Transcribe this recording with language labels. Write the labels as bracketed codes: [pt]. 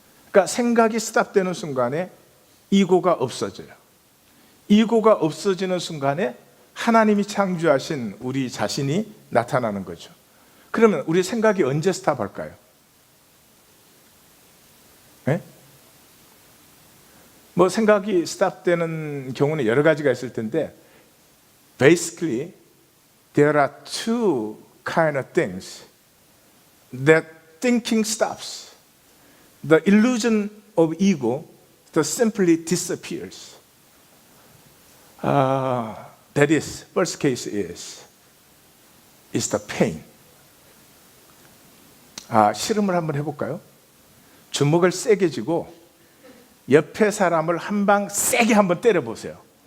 [ko] 그러니까 생각이 스탑되는 순간에 이고가 없어져요. 이고가 없어지는 순간에 하나님이 창조하신 우리 자신이 나타나는 거죠. 그러면 우리 생각이 언제 스탑할까요? 네? 뭐 생각이 스탑되는 경우는 여러 가지가 있을 텐데, [en] basically there are two kind of things that thinking stops. The illusion of ego just simply disappears. That is, first case is the pain. [ko] 실험을 한번 해볼까요? 주먹을 세게 쥐고 옆에 사람을 한 방 세게 한번 때려보세요.